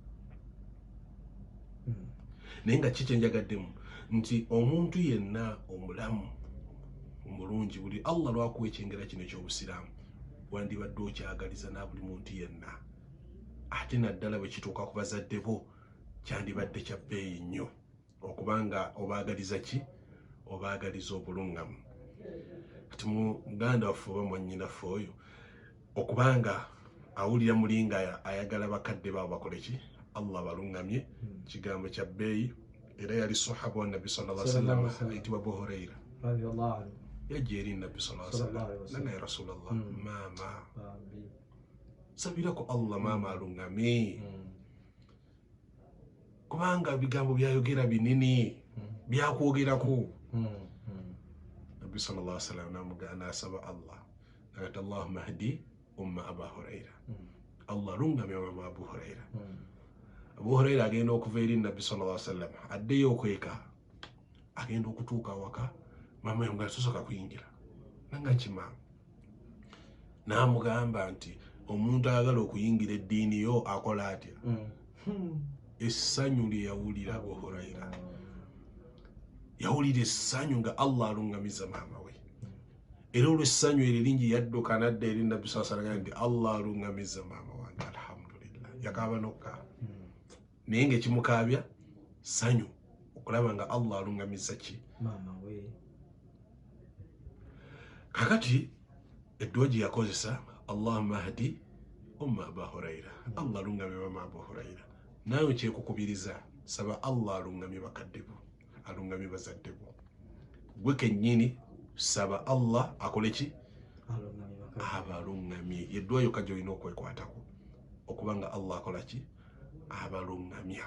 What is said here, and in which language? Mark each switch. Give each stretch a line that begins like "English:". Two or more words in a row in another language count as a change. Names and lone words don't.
Ganda: Naye nga ki kye njagaddemu nti omuntu yenna omulamu omulungi buli Allah lwakuwa ekyengera kino eky'obusiraamu wandibadde okyagaliza na buli muntu yenna, ate naddala bwe kituuka ku bazadde bo kyandibadde kya bbeeyi nnyo okubanga obaagaliza ki? Obaagaliza obulungamu. Kati muganda waffe oba mwannyinaffe oyo okubanga awulira mulinga ayagala bakadde baabo bakole ki? Allah balungamye, kigambo kya bbeeyi. Era yali sahaba wa Nabbi
Arabic: صلى الله عليه وسلم
Ganda: ayitibwa Abu Huraira yajja eri Nabbi
Arabic: صلى الله عليه وسلم
Ganda: nanga
Arabic: يا رسول الله
Ganda: maama sabirako Allah maama alungamye kubanga bigambo byayogera binini byakwogerako. Nabbi
Arabic: صلى الله عليه وسلم
Ganda: namugana asaba Allah nagati
Arabic: اللهم اهد أم أبي هريرة,
Ganda: Allah lungamye mama Abu Huraira. Abu Huraira agenda okuva eri Nabbi
Arabic: صلى الله عليه وسلم
Ganda: addeyo okweka agenda okutuuka waka mama yonga tusoka kuyingira nanga kimama namugamba nti omuntu ayagala okuyingira eddiini yo akola atya? Essanyu lye yawulira Abu Huraira yawulira essanyu nga Allah alungamiza maama we. Era olw'essanyu eryo lingi yadduka nadda eri Nabbi
Arabic: صلى الله عليه وسلم
Ganda: nti Allah alungamiza maama wange alhamdulillah. Yakaaba nokkaaba naye ng'ekimukaabya ssanyu okulaba nga Allah alungamiza ki? Maama we. Kakati edduwa gye yakozesa
Arabic: اللهم اهد أم أبي هريرة,
Ganda: Allah alungamye maama Abu Huraira. Naawe kyekukubiriza saba Allah alungamye bakadde bo, alungamye bazadde bo. Gwe kennyini saba Allah akole ki? Abalungamye. Edduwa yokka gy'olina okwekwatako okubanga Allah akola ki? Abalungamya.